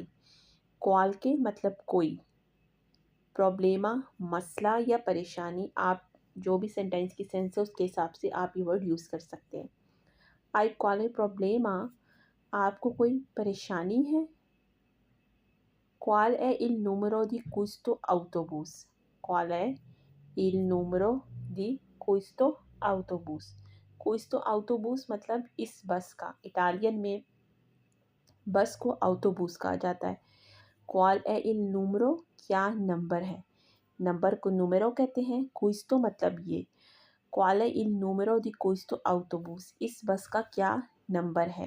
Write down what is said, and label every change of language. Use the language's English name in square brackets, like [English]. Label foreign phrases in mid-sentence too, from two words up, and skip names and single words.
[Hindi] क्वाल्के मतलब कोई, प्रॉब्लेमा मसला या परेशानी। आप जो भी सेंटेंस की सेंस है उसके हिसाब से आप ये वर्ड यूज़ कर सकते हैं। [Italian] hai qualche problema, [Hindi] आपको कोई परेशानी है। [Italian] qual è il numero di questo autobus. qual è il numero di questo autobus. questo autobus [Hindi] मतलब इस बस का, इटालियन में बस को autobus कहा जाता है। [Italian] qual è il numero, [Hindi] क्या नंबर है। नंबर को नूमेरो कहते हैं। क्विस्तो मतलब ये। [Italian] qual è il numero di questo autobus, [Hindi] इस बस का क्या नंबर है।